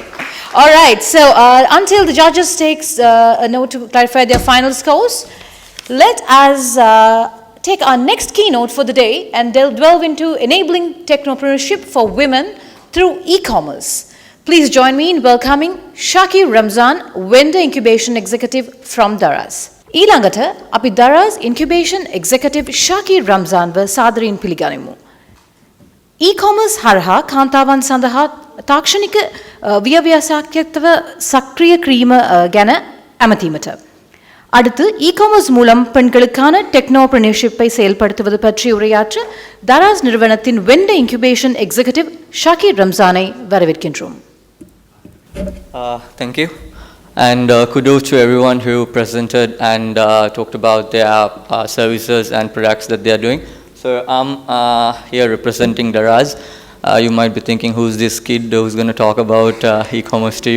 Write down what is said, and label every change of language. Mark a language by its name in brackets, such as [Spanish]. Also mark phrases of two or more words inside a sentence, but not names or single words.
[English] All right, so until the judges takes a note to clarify their final scores, let us take our next keynote for the day and delve into enabling technopreneurship for women through e-commerce. Please join me in welcoming Shaki Ramzan, Vendor Incubation Executive from Daraz. [Sinhala] ඊළඟට අපි දරාස් [English] incubation executive [Sinhala] ශාකීර් රම්සාන්ව සාදරයෙන් පිළිගනිමු. E-commerce හරහා කාන්තාවන් සඳහා තාක්ෂණික ව්‍යවசாයකත්ව සක්‍රිය කිරීම ගැන ඇමතීමට. [Tamil] அடுத்து இ-காமர்ஸ் மூலம் பெண்களுக்கான டெக்னோபிரனர்ஷிப்பை செயல்படுத்துவது பற்றி உரையாற்ற தராஸ் நிறுவனத்தின் [English] vendor incubation executive [Tamil] ஷாக்கீர் ரம்சானை வரவேற்கின்றோம். [English] Thank you. And kudos to everyone who presented and talked about their services and products that they are doing. So I'm here representing Daraz. You might be thinking, who's this kid who's going to talk about e-commerce to you?